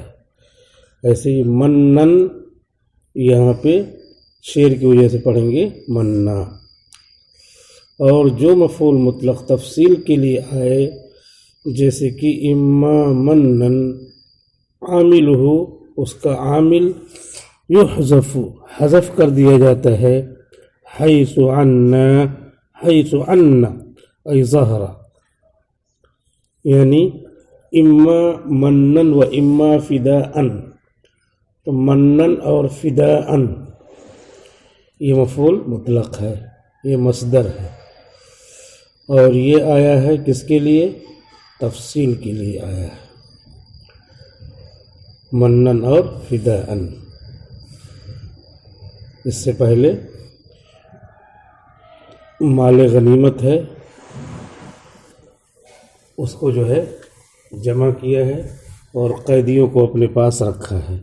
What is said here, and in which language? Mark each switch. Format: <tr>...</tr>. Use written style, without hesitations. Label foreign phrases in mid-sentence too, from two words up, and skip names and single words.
<ur>ایسے ہی منن یہاں پہ شیر کی وجہ سے پڑھیں گے منا. اور جو مفعول مطلق تفصیل کے لیے آئے، جیسے کہ</ur> <ar>اما منن</ar> <ur>عاملہ، اس کا عامل یحذف حذف کر دیا جاتا ہے،</ur> <ar>حیث عنا حیث عنا ای ظہر، یعنی اما منن و اما فداءن.</ar> <ur>تو منن اور فداءن یہ مفعول مطلق ہے، یہ مصدر ہے، اور یہ آیا ہے کس کے لیے؟ تفصیل کے لیے آیا ہے، منن اور فداءن. اس سے پہلے مال غنیمت ہے، اس کو جو ہے جمع کیا ہے اور قیدیوں کو اپنے پاس رکھا ہے.</ur>